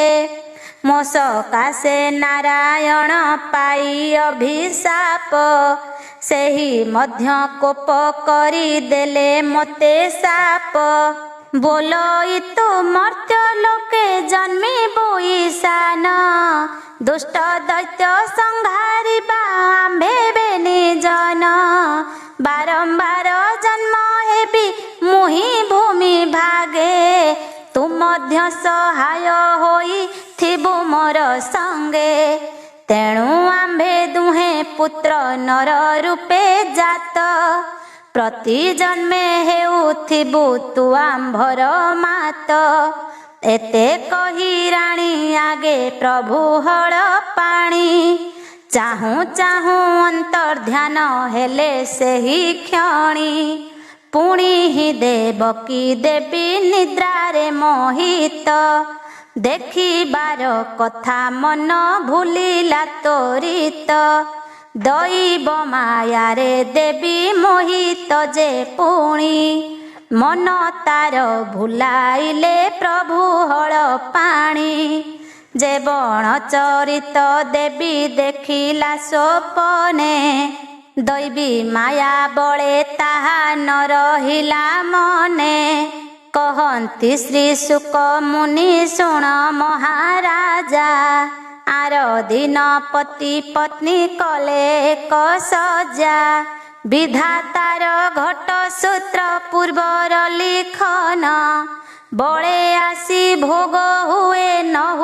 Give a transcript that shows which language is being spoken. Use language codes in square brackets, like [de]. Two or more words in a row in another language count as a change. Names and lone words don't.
[or] ମୋ ସକାଶେ ନାରାୟଣ ପାଇ ଅଭିଶାପ। ସେହି ମଧ୍ୟ କୋପ କରିଦେଲେ ମୋତେ ଶାପ। ବୋଲଇ ତୁ ମର୍ତ୍ତ୍ୟ ଲୋକେ ଜନ୍ମିବୁ ଈଶାନ। ଦୁଷ୍ଟ ଦୈତ୍ୟ ସଂହାରିବା ଆମ୍ଭେ ନିଜନ ବାରମ୍ବାର ଜନ୍ମ ହେବି ମୁହି ଭୂମି ଭାଗେ ତୁ ମଧ୍ୟ ସହାୟ ହୋଇ ଥିବୁ ମୋର ସଙ୍ଗେ ତେଣୁ ଆମ୍ଭେ ଦୁହେ ପୁତ୍ର ନର ରୂପେ ଜାତ ପ୍ରତି ଜନ୍ମେ ହେଉଥିବୁ ତୁ ଆମ୍ଭର ମାତ ଏତେ କହି ରାଣୀ ଆଗେ ପ୍ରଭୁ ହଳ ପାଣି ଚାହୁଁ ଚାହୁଁ ଅନ୍ତର୍ଧ୍ୟାନ ହେଲେ ସେହି କ୍ଷଣି ପୁଣି ହି ଦେବକୀ ଦେବୀ ନିଦ୍ରାରେ ମୋହିତ ଦେଖିବାର କଥା ମନ ଭୁଲିଲା ତୋରିତ ଦୈବ ମାୟାରେ ଦେବୀ ମୋହିତ ଯେ ପୁଣି ମନ ତାର ଭୁଲାଇଲେ ପ୍ରଭୁ ହଳ ପାଣି ଯେ ବଣ ଚରିତ ଦେବୀ ଦେଖିଲା ସ୍ୱପନେ ଦୈବୀ ମାୟା ବଳେ ତାହା ନ ରହିଲା ମନେ କହନ୍ତି ଶ୍ରୀ ଶୁକ ମୁନି ଶୁଣ ମହାରାଜା ଆର ଦିନ ପତି ପତ୍ନୀ କଲେ ଏକ ସଜା ବିଧାତାର ଘଟ ସୂତ୍ର ପୂର୍ବର ଲିଖନ ବଳେ ଆସି ଭୋଗ ହୁଏ ନ